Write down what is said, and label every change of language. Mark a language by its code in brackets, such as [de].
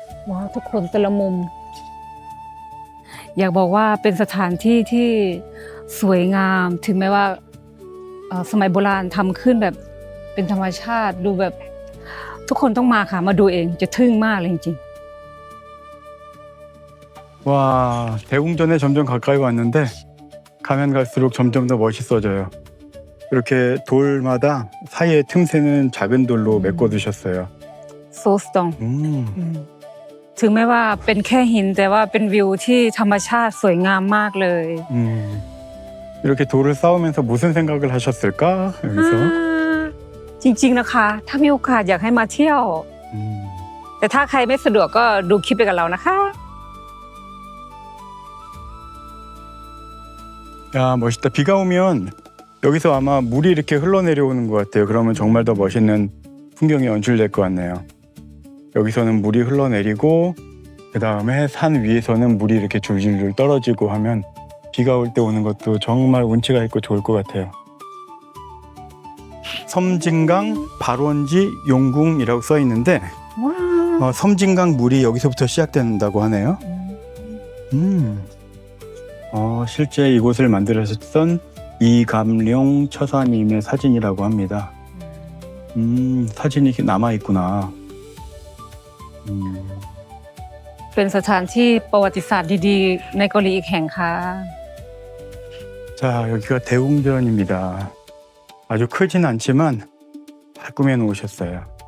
[th] ว้าวทุกคนแต่ละมุม อยากบอกว่าเป็นสถานที่ที่สวยงามถึงแม้ว่าสมัยโบราณทำขึ้นแบบเป็นธรรมชาติดูแบบทุกคนต้องมาค่ะมาดูเองจะทึ่งมากเลยจริง [ko] 와, 대웅전에 점점 가까이 왔는데 가면 갈수록 점점 더 멋있어져요. 이렇게 돌마다 사이에 틈새는 작은 돌로 메꿔두셨어요. [th] ๆ [en] so strong [th] ถึงแม้ว่าเป็นแค่หินแต่ว่าเป็นวิวที่ธรรมชาติสวยงามมากเลย [ko] 이렇게 돌을 쌓으면서 무슨 생각을 하셨을까? 여기서 [th] จริงๆนะคะถ้ามีโอกาสอยากให้มาเที่ยว แต่ถ้าใครไม่สะดวกก็ดูคลิปไปกับเรานะคะ [ko] 야, 멋있다. 비가 오면 여기서 아마 물이 이렇게 흘러내려오는 것 같아요. 그러면 정말 더 멋있는 풍경이 연출될 것 같네요. 여기서는 물이 흘러내리고 그 다음에 산 위에서는 물이 이렇게 줄줄줄 떨어지고 하면 비가 올 때 오는 것도 정말 운치가 있고 좋을 것 같아요. 섬진강 발원지 용궁이라고 써 있는데 섬진강 물이 여기서부터 시작된다고 하네요. 실제 이곳을 만들어졌던 이감룡 처사님의 사진이라고 합니다. 사진이 남아있구나. [th] เป็นสถานที่ประวัติศาสตร์ดีๆในเกาหลีอีกแห่งค่ะ [ko] 자, 여기가 대웅전입니다. 아주 크진 않지만 잘 꾸며 놓으셨어요.